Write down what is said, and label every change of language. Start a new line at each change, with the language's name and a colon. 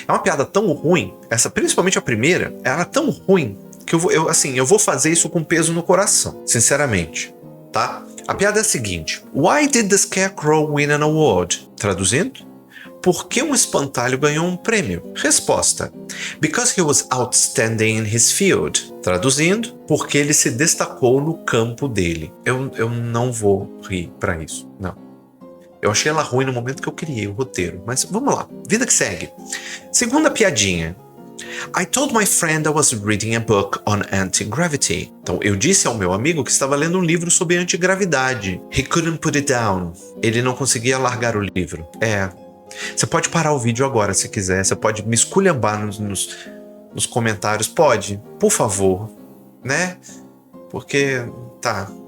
Portuguese: É uma piada tão ruim, principalmente a primeira, ela é tão ruim que eu vou fazer isso com peso no coração, sinceramente, tá? A piada é a seguinte:
English: Why did the Scarecrow win an award?
Portuguese: Traduzindo, por que um espantalho ganhou um prêmio? Resposta:
English: Because he was outstanding in his field.
Portuguese: Traduzindo, porque ele se destacou no campo dele. Eu não vou rir pra isso, não. Eu achei ela ruim no momento que eu criei o roteiro, mas vamos lá, vida que segue. Segunda piadinha.
English: I told my friend I was reading a book on anti-gravity.
Portuguese: Então, eu disse ao meu amigo que estava lendo um livro sobre antigravidade.
English: He couldn't put it down.
Portuguese: Ele não conseguia largar o livro. Você pode parar o vídeo agora se quiser. Você pode me esculhambar nos comentários. Pode, por favor, né? Porque, tá...